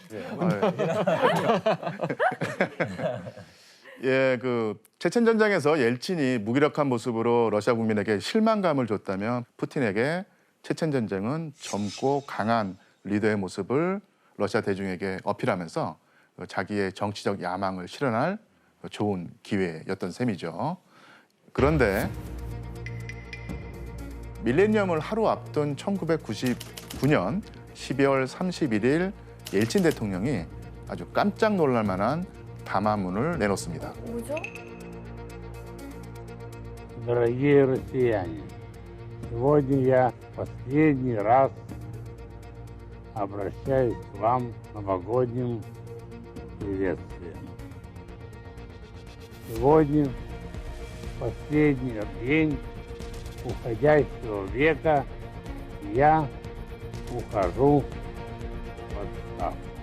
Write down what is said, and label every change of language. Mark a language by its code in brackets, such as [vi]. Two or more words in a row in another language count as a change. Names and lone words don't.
[ko] 예, 그 체첸 전쟁에서 옐친이 무기력한 모습으로 러시아 국민에게 실망감을 줬다면 푸틴에게 체첸 전쟁은 젊고 강한 리더의 모습을 러시아 대중에게 어필하면서 자기의 정치적 야망을 실현할 좋은 기회였던 셈이죠. 그런데 밀레니엄을 하루 앞둔 1999년 12월 31일 옐친 대통령이 아주 깜짝 놀랄 만한 담화문을 내놓습니다. 뭐죠? [ru] Дорогие россияне, сегодня я последний раз обращаюсь к вам с новогодним приветствием. Сегодня последний день уходящего века, я ухожу в отставку.